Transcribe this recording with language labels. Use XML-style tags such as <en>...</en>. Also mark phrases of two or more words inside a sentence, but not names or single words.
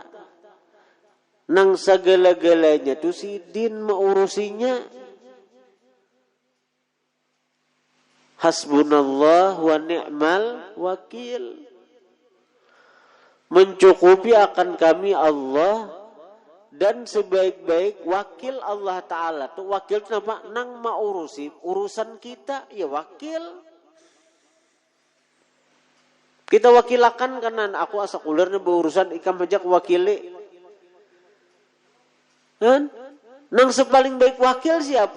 <bjn>Nang segala-galanya tuh si din maurusinya.</bjn> <ar>حسبنا الله ونعم الوكيل.</ar> <id>Mencukupi akan kami Allah dan sebaik-baik wakil Allah Ta'ala.</id> <bjn>Tuh wakil itu apa? Nang maurusi urusan kita, ya wakil. Kita wakilakan karena aku asa kulernya berurusan ikam aja wakili. Kan? Nang sepaling baik wakil siapa?</bjn>